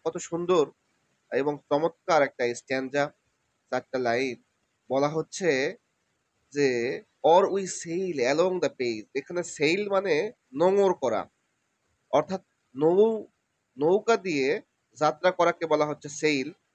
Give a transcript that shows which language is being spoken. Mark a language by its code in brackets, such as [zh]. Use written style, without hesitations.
[bn] কত সুন্দর এবং চমৎকার একটা স্ট্যান্জা, ৪ টা লাইন। বলা হচ্ছে যে, [en] "Or we sail along the ways." [bn] এখানে sail মানে নোঙর করা। অর্থাৎ নৌ নৌকা দিয়ে যাত্রা করাকে বলা হচ্ছে সেইল।